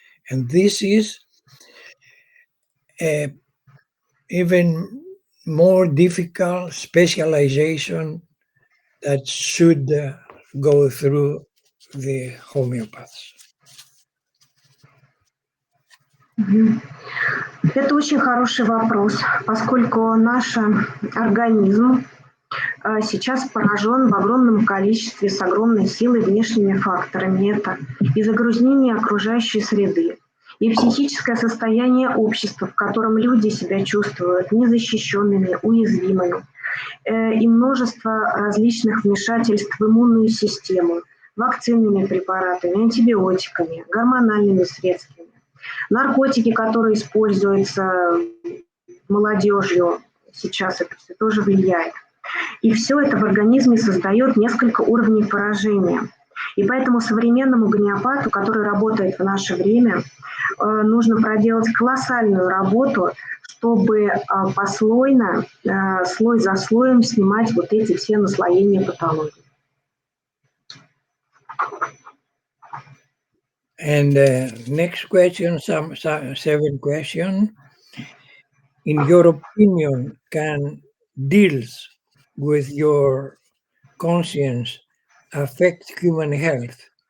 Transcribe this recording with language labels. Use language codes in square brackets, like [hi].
[en] And this is a even more difficult specialization that should go through the homeopaths. [ru] Это очень хороший вопрос, поскольку наш организм сейчас поражен в огромном количестве с огромной силой внешними факторами. Это и загрязнение окружающей среды, и психическое состояние общества, в котором люди себя чувствуют незащищенными, уязвимыми, и множество различных вмешательств в иммунную систему, вакцинными препаратами, антибиотиками, гормональными средствами, наркотики, которые используются молодежью, сейчас это все тоже влияет. И все это в организме создает несколько уровней поражения. И поэтому современному гомеопату, который работает в наше время, нужно проделать колоссальную работу, чтобы послойно, слой за слоем снимать вот эти все наслоения патологии. [en] And next question, seventh question. In your opinion, can deals with your conscience affect human health?